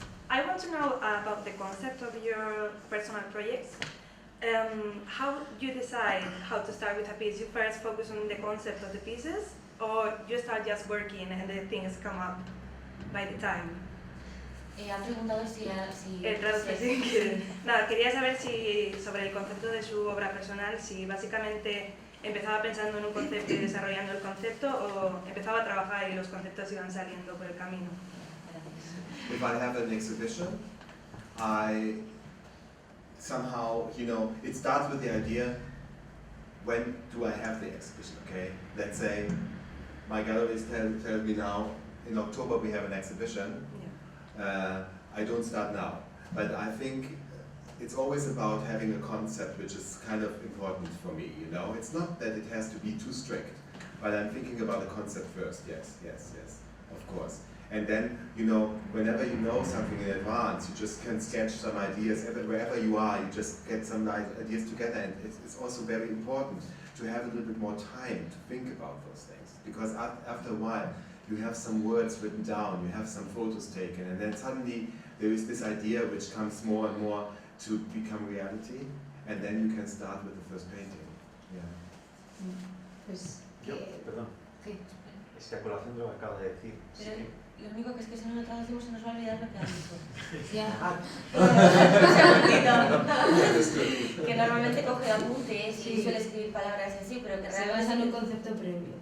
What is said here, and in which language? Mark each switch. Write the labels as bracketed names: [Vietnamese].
[English] I want to know about the concept of your personal projects. How you decide how to start with a piece? You first focus on the concept of the pieces, or you start just working and the things come up by the time? [Spanish] Ha preguntado si Traduce si quiere. Nada, quería saber si sobre el concepto de su obra personal, si básicamente empezaba pensando en un concepto y desarrollando el concepto, o empezaba a trabajar y los conceptos iban saliendo por el camino. [English] If I have an exhibition, I somehow, you know, it starts with the idea, when do I have the exhibition, okay? Let's say my galleries tell me now, in October we have an exhibition. I don't start now, but I think it's always about having a concept which is kind of important for me, you know? It's not that it has to be too strict, but I'm thinking about the concept first, yes, of course. And then, you know, whenever you know something in advance, you just can sketch some ideas. Wherever you are, you just get some ideas together. And it's also very important to have a little bit more time to think about those things. Because after a while, you have some words written down, you have some photos taken, and then suddenly there is this idea which comes more and more to become reality, and then you can start with the first painting. Yeah. [Spanish] Pues, Yo, perdón, Sí. es que a colación de lo que acaba de decir, sí Pero que- lo único que es que si no lo traducimos se nos va a olvidar lo que has dicho. ya. Un segundito. [English] That's good. [Spanish] Que normalmente coge apuntes y Sí. suele escribir palabras así, pero que Se basa en un realmente... concepto previo.